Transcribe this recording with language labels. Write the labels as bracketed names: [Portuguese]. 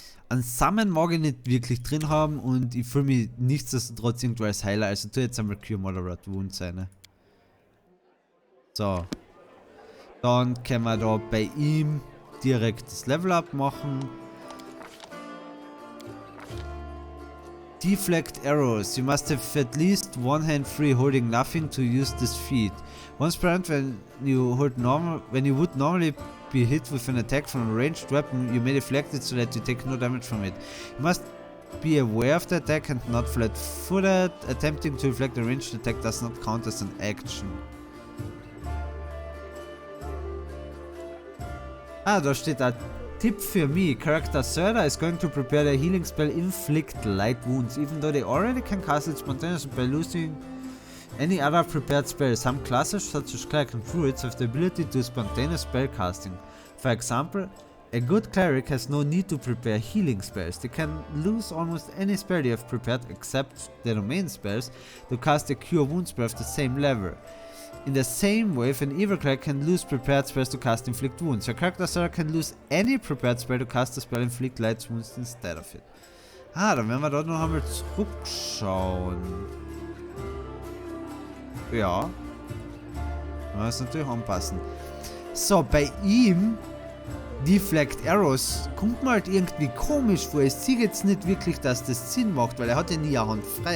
[German] Ein Summon mag ich nicht wirklich drin haben und ich fühle mich nichtsdestotrotz irgendwo als Heiler. Also tu jetzt einmal Cure Moderate Wounds seine. So. Dann können wir da bei ihm direkt das Level up machen. [English] Deflect arrows. You must have at least one hand free holding nothing to use this feat. Once per round when you would normally be hit with an attack from a ranged weapon, you may deflect it so that you take no damage from it. You must be aware of the attack and not flat-footed. Attempting to deflect a ranged attack does not count as an action. [German] Ah, da steht ein Tipp für mich. [English] Character Serta is going to prepare the healing spell Inflict Light Wounds, even though they already can cast it spontaneously by losing any other prepared spell. Some classes, such as cleric and druids, have the ability to do spontaneous spell casting. For example, a good cleric has no need to prepare healing spells. They can lose almost any spell they have prepared except their domain spells to cast a cure wound spell of the same level. In the same way, an evil cleric can lose prepared spells to cast inflict wounds. Your character Sarah can lose any prepared spell to cast the spell inflict light wounds instead of it. [German] Ah, dann werden wir dort noch einmal zurückschauen. Ja. Man muss natürlich anpassen. So, bei ihm, Deflect Arrows, kommt mir halt irgendwie komisch vor. Ich sehe jetzt nicht wirklich, dass das Sinn macht, weil er hat ja nie eine Hand frei.